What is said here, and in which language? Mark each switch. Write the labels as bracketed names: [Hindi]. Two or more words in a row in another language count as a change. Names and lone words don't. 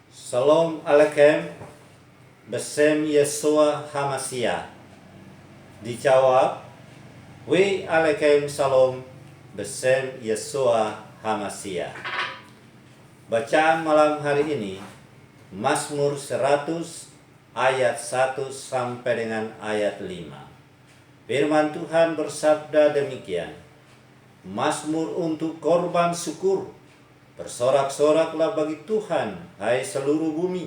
[Hebrew] שלום עליכם בשם ישוע המשיח. Dijawab, ועליכם שלום בשם ישוע המשיח. [Indonesian] Bacaan malam hari ini, Mazmur 100 ayat 1 sampai dengan ayat 5. Firman Tuhan bersabda demikian, Mazmur untuk korban syukur. Bersorak-soraklah bagi Tuhan, hai seluruh bumi.